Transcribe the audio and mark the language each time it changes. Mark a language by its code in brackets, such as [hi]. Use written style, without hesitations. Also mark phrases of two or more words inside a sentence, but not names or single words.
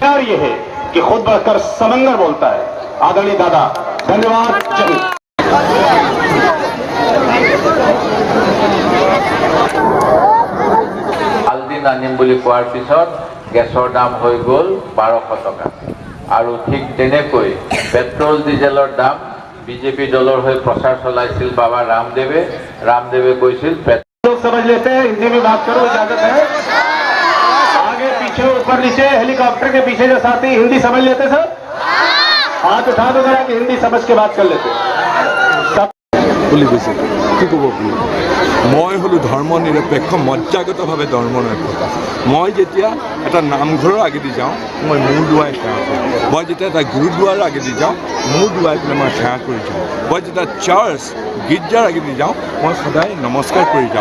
[as] আলদিন আনিম বুলি কোৱাৰ পিছত গেছৰ দাম হৈ গ'ল 1200 টকা আৰু ঠিক তেনেকৈ পেট্ৰল ডিজেলৰ দাম বিজেপি দলৰ হৈ প্ৰচাৰ চলাইছিল বাবা ৰামদেৱে কৈছিল [hi] लोग समझ लेते हैं। हिंदी में बात करो, इजाजत है। आगे पीछे ऊपर नीचे हेलीकॉप्टर के पीछे जो साथी हिंदी समझ लेते सब हाथ उठा दो जरा कि हिंदी समझ के बात कर लेते [as] কি ক'ব আপুনি? মই হ'লো ধৰ্ম নিৰপেক্ষ মজ্জাগতভাৱে ধৰ্ম নিৰপেক্ষ। মই যেতিয়া এটা নামঘৰৰ আগেদি যাওঁ মই মূৰ দুৱাই সেৱা কৰোঁ। মই যেতিয়া এটা গুৰুদ্বাৰৰ আগেদি যাওঁ মূৰ দুৱাই পেলাই মই সেৱা কৰি যাওঁ। মই যেতিয়া চাৰ্চ গীৰ্জাৰ আগেদি যাওঁ মই সদায় নমস্কাৰ কৰি যাওঁ।